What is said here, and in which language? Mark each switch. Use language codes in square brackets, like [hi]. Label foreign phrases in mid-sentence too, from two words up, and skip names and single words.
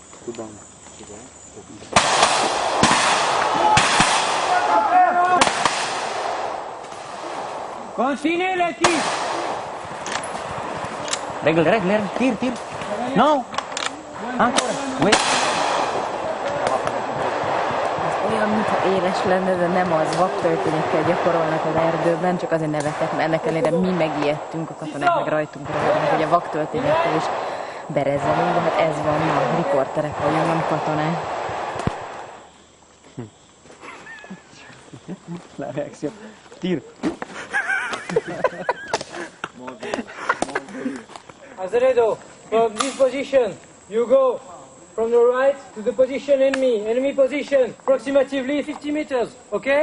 [fr] Continue les tirs. Règle, tire. Non. Ancora. Oui. [hu] Olyan, mintha éles lenne, de nem az, vaktörténekkel gyakorolnak az erdőben, csak azért nevettek, mert ennek ellenére mi megijedtünk, a katonák meg rajtunk röhögnek, hogy a vaktörténekkel is berezzelünk, de hát ez van, ma riporterek vagyunk, nem katonák. [fr] La réaction. Tire. [en] Azeredo, from this position, you go from the right to the position enemy position, approximately 50 meters, okay?